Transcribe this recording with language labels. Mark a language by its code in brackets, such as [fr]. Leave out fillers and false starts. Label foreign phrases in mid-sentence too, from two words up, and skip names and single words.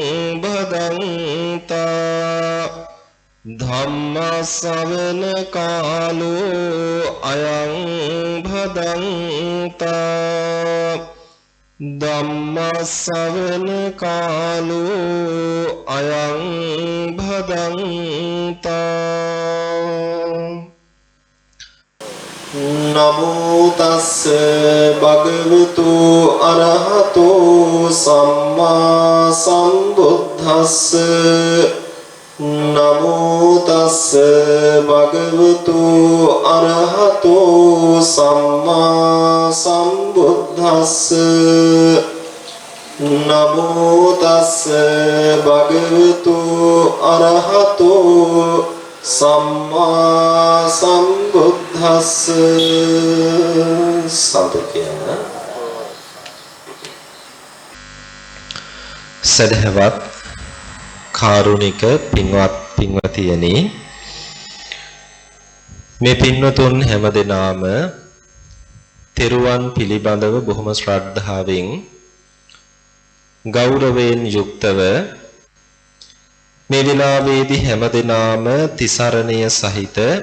[pi] භදන්තා ධම්ම ශ්‍රවණ කාලෝ අයං භදන්තා ධම්ම ශ්‍රවණ කාලෝ අයං භදන්තා නමෝ තස්ස භගවතු අරහතෝ සම්මා සම්බුද්දස්ස නමෝ තස්ස භගවතු අරහතෝ සම්මා සම්බුද්දස්ස නමෝ තස්ස භගවතු අරහතෝ සම්මා සම්බුද්දස්ස සාදුකියන [si] සදහවත් කාරුණික පින්වත් පින්වතියනි මේ පින්වතුන් හැමදෙනාම තෙරුවන් පිළිබඳව බොහොම ශ්‍රද්ධාවෙන් ගෞරවයෙන් යුක්තව මේ වෙලාවේදී හැමදෙනාම තිසරණීය සහිත